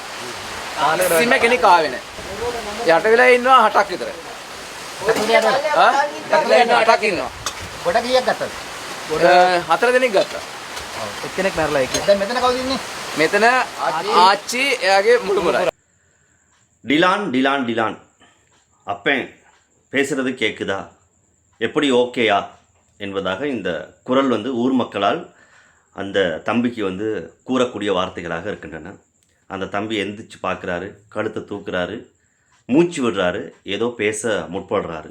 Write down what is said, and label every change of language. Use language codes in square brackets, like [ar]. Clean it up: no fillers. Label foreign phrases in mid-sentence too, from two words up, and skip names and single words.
[si] කිසිම කෙනෙක් ආවේ නැහැ. යට වෙලා ඉන්නවා 8ක් විතර. ටක්ලියට 8ක් ඉන්නවා. ගොඩ කීයක් ගත්තද? ගොඩ 4 දෙනෙක් ගත්තා. එක්කෙනෙක් මැරලා ඒක. දැන් මෙතන කවුද ඉන්නේ? මෙතන ආච්චි එයාගේ මුළුමලයි. [ta] டிலான் அப்பேன் பேசுகிறது கேட்குதா, எப்படி ஓகேயா என்பதாக இந்த குரல் வந்து ஊர் மக்களால் அந்த தம்பிக்கு வந்து கூறக்கூடிய வார்த்தைகளாக இருக்கின்றன. அந்த தம்பி எந்திரிச்சு பார்க்குறாரு, கழுத்தை தூக்குறாரு, மூச்சு விடுறாரு, ஏதோ பேச முற்படுறாரு.